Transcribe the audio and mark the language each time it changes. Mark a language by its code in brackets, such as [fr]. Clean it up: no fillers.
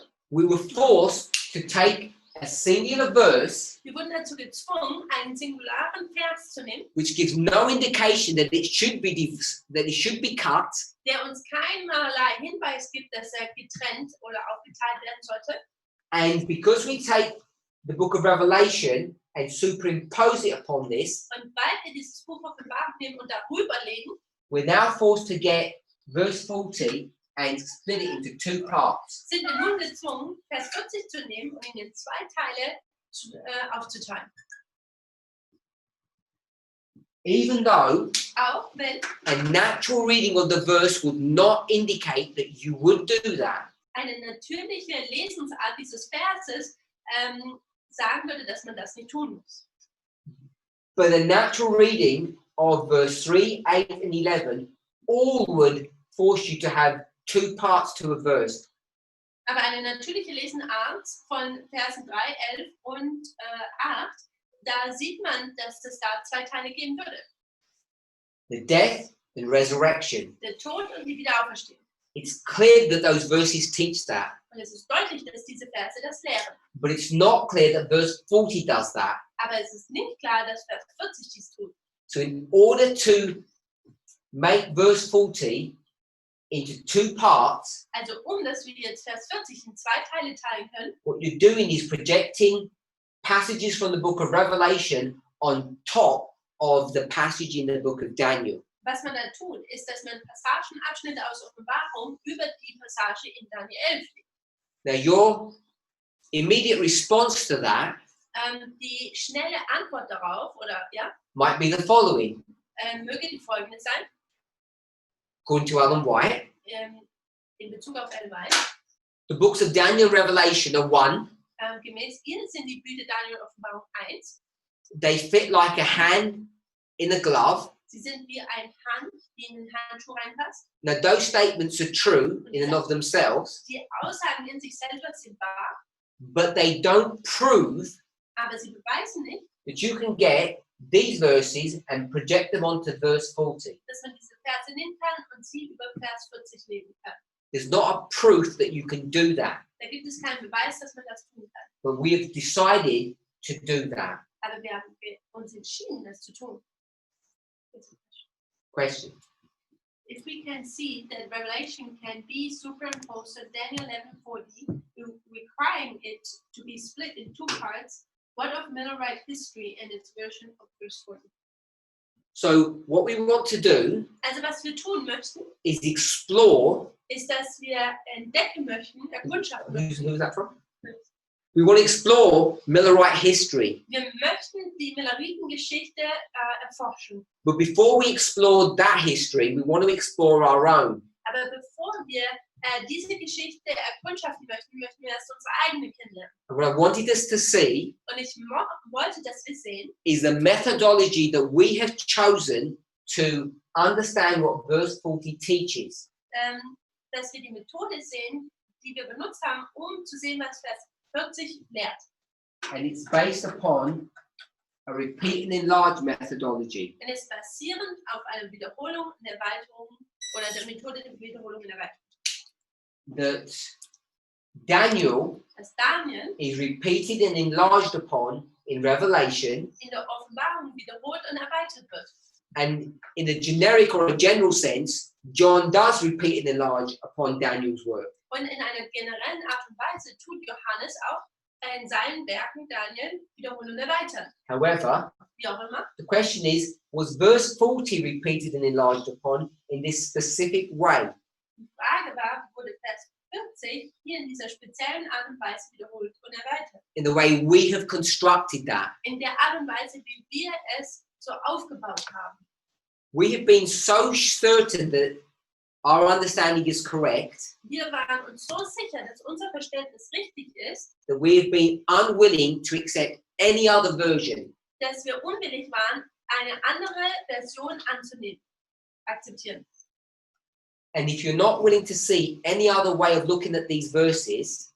[en] We were forced to take a singular verse [de] Wir wurden dazu gezwungen, einen singularen Vers zu nehmen, [en] which gives no indication that it should be cut, [de] der uns keinerlei Hinweis gibt, dass er getrennt oder aufgeteilt werden sollte. [en] and because we take the book of Revelation and superimpose it upon this, [de] Und weil wir dieses Buch Offenbarung nehmen und darüber legen, [en] we're now forced to get verse 40 and split it into 2 parts. [de] sind wir nun gezwungen, Vers 40 zu nehmen und ihn in 2 Teile aufzuteilen. [en] Even though [de] Auch wenn [en] a natural reading of the verse would not indicate that you would do that, [de] eine natürliche Lesensart dieses Verses sagen würde, dass man das nicht tun muss. [en] but a natural reading of verse 3, 8, and 11 all would force you to have 2 parts to a verse. [de] Aber eine natürliche Lesenart von Versen 3, 11 und 8 da sieht man, dass es da zwei Teile geben würde. [en] The death and resurrection. [de] Der Tod und die Wiederauferstehung. [en] It's clear that those verses teach that, [de] Und es ist deutlich, dass diese Verse das lehren. [en] but it's not clear that verse 40 does that. [de] Aber es ist nicht klar, dass Vers 40 dies tut. [en] So in order to make verse 40 into two parts, [de] Also dass wir jetzt Vers 40 in zwei Teile teilen können, [en] what you're doing is projecting passages from the book of Revelation on top of the passage in the book of Daniel. [de] was man da tut, ist, dass man Passagenabschnitte aus Offenbarung über die Passage in Daniel 11 legt. [en] Now your immediate response to that [de] Die schnelle Antwort darauf, oder ja, [en] might be the following. [de] möge die folgende sein, [en] According to Alan White, [de] in Bezug auf Ellen White. [en] the books of Daniel and Revelation are one. [de] Gemäß ihnen sind die Bücher Daniel und Offenbarung 1. [en] They fit like a hand in a glove. [de] Sie sind wie ein Hand, die in den Handschuh reinpasst. [en] Now those statements are true in and of themselves, [de] Die Aussagen in sich selber sind wahr, [en] but they don't prove [de] aber sie beweisen nicht, [en] that you can get these verses and project them onto verse 40. [de] dass man diese Verse nehmen kann und sie über Vers 40 legen kann. [en] There's not a proof that you can do that, [de] Da gibt es keinen Beweis, dass man das tun kann. [en] but we have decided to do that. [de] Aber wir haben uns entschieden, das zu tun. [en] Question. If we can see that Revelation can be superimposed on Daniel 11:40, requiring it to be split in two parts, what of Millerite history and its version of verse 40? So what we want to do [de] Also was wir tun möchten, [en] is explore. [de] ist, dass wir entdecken möchten, erkundschaften möchten. [en] Who's that from? We want to explore Millerite history. [de] Wir möchten die Milleritengeschichte erforschen. [en] But before we explore that history, we want to explore our own. [de] Aber bevor wir diese Geschichte erkundschaften möchten, möchten wir erst unsere eigene kennenlernen. [en] And what I wanted us to see [de] Und ich wollte, dass wir sehen, [en] is the methodology that we have chosen to understand what verse 40 teaches. [de] dass wir die Methode sehen, die wir benutzt haben, um zu sehen, was Vers 40 lehrt. [en] And it's based upon a repeat and enlarge methodology. [de] Und es ist basierend auf einer Wiederholung und Erweiterung oder der Methode der Wiederholung und Erweiterung. [en] That Daniel [de] Dass Daniel [en] is repeated and enlarged upon in Revelation, [de] in der Offenbarung wiederholt und erweitert wird. [en] and in a generic or a general sense, John does repeat and enlarge upon Daniel's work. [de] Und in einer generellen Art und Weise tut Johannes auch in seinen Werken Daniel wiederholen und erweitern. [en] However, [de] Wie auch immer. [en] the question is, was verse 40 repeated and enlarged upon in this specific way? [de] Die Frage war, wurde Vers 40 hier in dieser speziellen Art und Weise wiederholt und erweitert? [en] In the way we have constructed that. [de] In der Art und Weise, wie wir es so aufgebaut haben. [en] We have been so certain that our understanding is correct [de] Wir waren uns so sicher, dass unser Verständnis richtig ist, [en] that we have been unwilling to accept any other version. [de] dass wir unwillig waren, eine andere Version anzunehmen, akzeptieren. [en] And if you're not willing to see any other way of looking at these verses,